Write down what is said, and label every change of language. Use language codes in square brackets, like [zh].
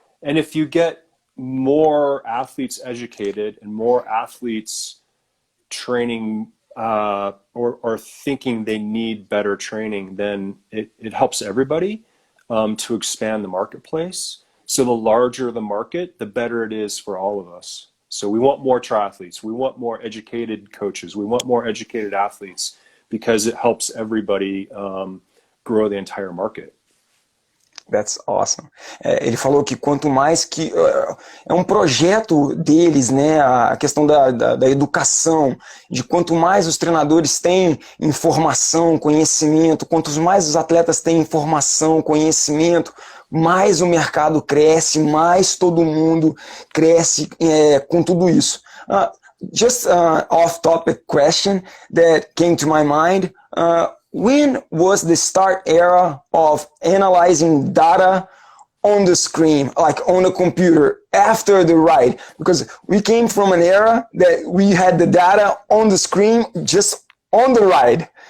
[en] And if you get more athletes educated and more athletes training or thinking they need better training, then it helps everybody to expand the marketplace. So the larger the market, the better it is for all of us. So we want more triathletes. We want more educated coaches. We want more educated athletes because it helps everybody grow the entire market. That's awesome. [pt] Ele falou que quanto mais que é um projeto deles, né, a questão da educação, de quanto mais os treinadores têm informação, conhecimento, quanto mais os atletas têm informação, conhecimento, mais o mercado cresce, mais todo mundo cresce com tudo isso. [en] Just an off-topic question that came to my mind. When was the start era of analyzing data on the screen, like on the computer, after the ride? Because we came from an era that we had the data on the screen just on the ride.